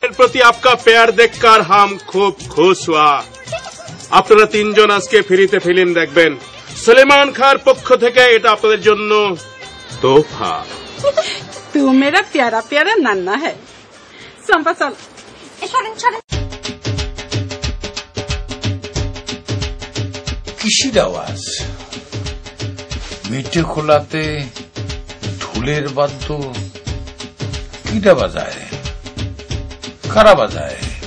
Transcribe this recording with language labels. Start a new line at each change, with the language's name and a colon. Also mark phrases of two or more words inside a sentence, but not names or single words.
Hindi: प्रति आपका प्यार देखकर हम खूब खुश हुआ।
Bangla: আপনারা তিনজন আজকে ফ্রিতে ফিল্ম দেখবেন। সুলেমান খার পক্ষ থেকে এটা আপনাদের জন্য তোহফা।
Hindi: तू मेरा प्यारा प्यारा नन्ना है। संपा चल।
Bangla: কিসের আওয়াজ? মিঠে খোলাতে ঢোলের বাদ্য কিটা বাজায়, কারা বাজায়?